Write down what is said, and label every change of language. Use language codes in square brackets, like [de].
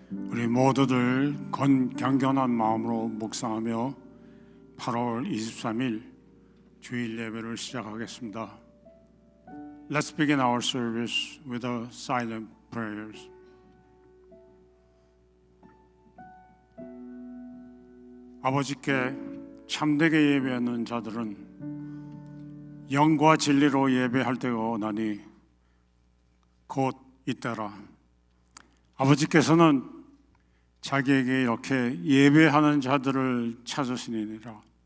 [ko] 우리 모두들 경건한 마음으로 묵상하며 8월 23일 주일 예배를 시작하겠습니다. [en] Let's begin our service with a silent prayers. [ko] 아버지께 참되게 예배하는 자들은 영과 진리로 예배할 때가 오나니 곧 이때라. 아버지께서는 자기에게 이렇게 예배하는 자들을 찾으시니라.